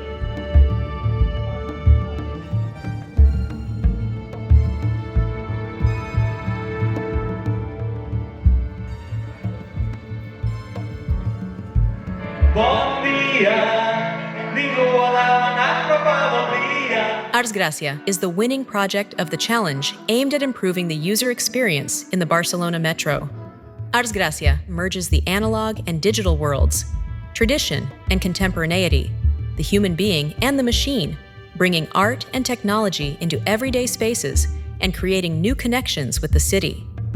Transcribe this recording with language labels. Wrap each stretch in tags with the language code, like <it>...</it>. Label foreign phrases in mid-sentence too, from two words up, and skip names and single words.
<ca>Bon dia, ningú ha demanat roba del dia.</ca> <en>Ars Gràcia is the winning project of the challenge aimed at improving the user experience in the Barcelona Metro. Ars Gràcia merges the analog and digital worlds, tradition and contemporaneity, the human being and the machine, bringing art and technology into everyday spaces and creating new connections with the city.</en>